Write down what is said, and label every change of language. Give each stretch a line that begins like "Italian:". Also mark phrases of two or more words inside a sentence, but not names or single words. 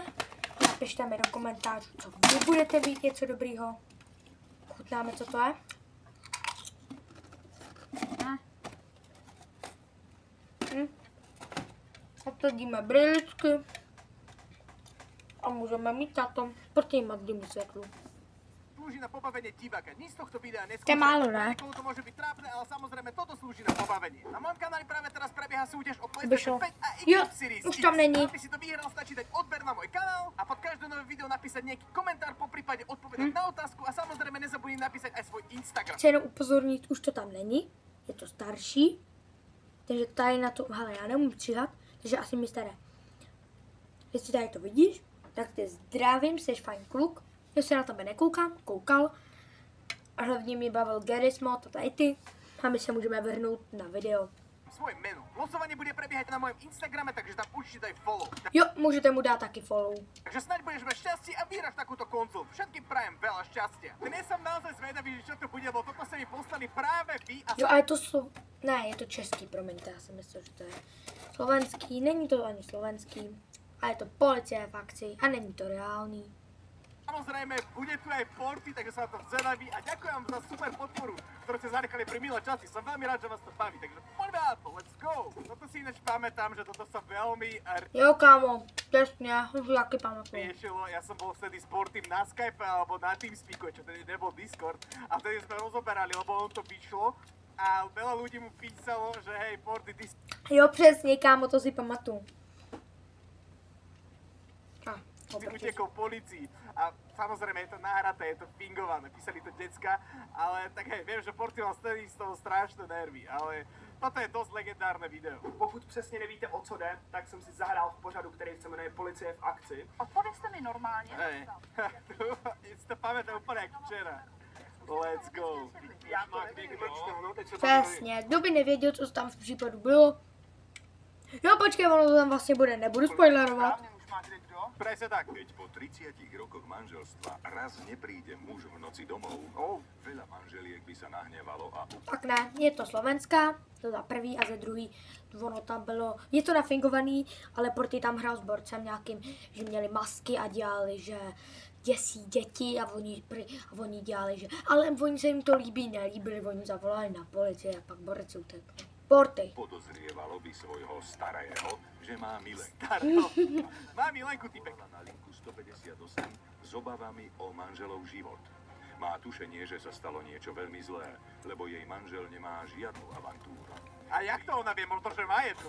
Czech: Napište mi do komentářů, co vy budete mít něco dobrýho. Chutnáme, co to je. Obsadíme briličky a můžeme mít na tom protimadlímu světlu.
Slovak: Slúži na pobavenie diváka. Nič z tohto videa
Czech: To je
Slovak: neskúša.
Czech: málo, ne?
Slovak: Niekomu to môže byť trápne, ale samozrejme toto slúži na pobavenie. Na mojom kanáli práve teraz prebieha súťaž o
Czech: Vyšlo.
Slovak: PlayStation 5 a
Czech: Jo,
Slovak: Xbox Series
Czech: už
Slovak: X.
Czech: tam není.
Slovak: Aby si to vyhral, stačí dať odber na môj kanál a pod každé nové video napísať nejaký komentár, poprípade odpovedať na otázku a samozrejme nezabudni napísať aj svoj Instagram.
Czech: Chci jenom upozornit, už to tam není, je to starší, takže tady na to, hele, já nemůžu přihat, takže asi mi staré. Jestli tady to vidíš, tak tě zdravím, jsi fajn kluk, já se na tebe nekoukám, koukal, a hlavně mi bavil Garry's Mod a tady ty, a my se můžeme vrhnout na video.
Slovak: Svoje meno. Losovanie bude prebiehať na mojom Instagrame, takže tam určite daj follow.
Czech: Jo, můžete mu dát taky follow.
Slovak: Takže snáď budeš mať šťastie a vyhráš takúto konzolu. Všetkým prajem veľa šťastia. Dnes som naozaj zvedavý, že čo to bude, lebo toto sa mi poslali práve vy a
Czech: Jo, a je to ne, je to český, promiňte, já jsem myslel, že to je slovenský, není to ani slovenský, a je to policie v akci a není to reálný.
Slovak: samozrejme bude tu aj Porty, takže som na to zvedavý a ďakujem vám za super podporu, ktorú ste zanechali pri milé časy. Som veľmi rád, že vás to baví, takže poďme na to,
English: let's go.
Slovak: Toto si ináč pamätám, že toto sa veľmi
Czech: Jo, kámo, přesně, už taky pamatuju.
Slovak: riešilo. Ja som bol vtedy s Portym na Skype alebo na Teamspeaku, čo tedy nebol Discord. A vtedy sme rozoberali, lebo on to vyšlo. A veľa ľudí mu písalo, že hej, Porty, ty
Czech: Jo, přesně, kámo, to si pamatuju.
Slovak: si utekol policii. A samozrejme je to nahraté, je to fingované, písali to decka, ale tak hej, viem, že Porty mal vtedy z toho strašné nervy, ale toto je dosť legendárne video.
Czech: Pokud přesně nevíte, o co jde, tak jsem si zahrál v pořadu, který se jmenuje Policie v akci. Odpovězte mi normálně.
Slovak: Hej, si to pamätám úplne jak včera.
English: Let's go.
Czech: Já to nevím, no, teď se Přesně, kdo by nevěděl, co tam v případu bylo. Jo, počkej, ono to tam vlastně bude, nebudu spoilerovat. správně už máte kdo?
Slovak: Presne tak. Keď po 30 rokoch manželstva raz nepríde muž v noci domov, veľa manželiek by sa nahnevalo a
Czech: Pak ne, je to slovenská, to za prvý a za druhý, ono tam bylo, je to nafingovaný, ale Porty tam hrál s borcem nějakým, že měli masky a dělali, že děsí děti a oni dělali, že, ale oni se jim to líbí, nelíbili, oni zavolali na policii a pak borec utekl. Porty.
Slovak: podozrievalo by svojho starého, že má milenku.
Czech: Starého. Má milenku, typek.
Slovak: Na linku 158 s obavami o manželov život. Má tušenie, že sa stalo niečo veľmi zlé, lebo jej manžel nemá žiadnu avantúru. A jak to ona vie, možno, že má jednu?